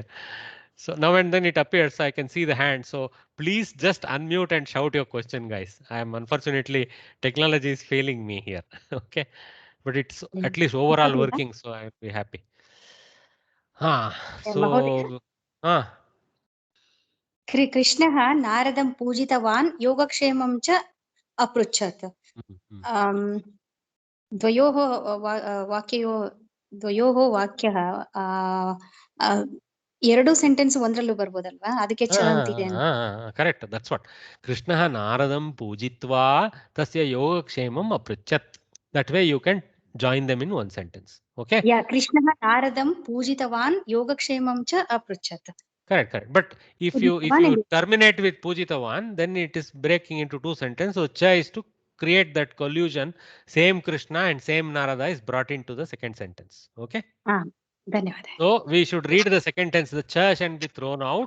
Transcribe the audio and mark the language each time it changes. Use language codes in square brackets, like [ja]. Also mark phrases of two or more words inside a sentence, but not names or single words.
[en] So now and then it appears, so I can see the hand. So please just unmute and shout your question, guys. I am unfortunately technology is failing me here. Okay, but it's at least overall working, so I'll be happy. So [sa] कृष्णः नारदं पूजितवान् योगक्षेमं च अपृच्छत् द्वयोः वाक्यः [kn] ಎರಡು ಸೆಂಟೆನ್ಸ್ ಒಂದರಲ್ಲೂ ಬರ್ಬೋದಲ್ವಾ ಅದಕ್ಕೆ ಚ ಅಂತಿದೆ [en] correct that's what [sa] ಕೃಷ್ಣಃ ನಾರದಂ ಪೂಜಿತ್ವಾ ತಸ್ಯ ಯೋಗಕ್ಷೇಮಂ ಅಪೃಚ್ಛತ್ [en] that way you can join them in one sentence okay [sa] ಯಾ ಕೃಷ್ಣಃ ನಾರದಂ ಪೂಜಿತವಾನ್ ಯೋಗಕ್ಷೇಮಂ ಚ ಅಪೃಚ್ಛತ್ [en] correct but if you terminate with pujitavan then it is breaking into two sentences. So cha is to create that collusion, same Krishna and same Narada is brought into the second sentence. Okay, [kn] ಧನ್ಯವಾದ. [en] So we should read the second tense. The cha shall be thrown out.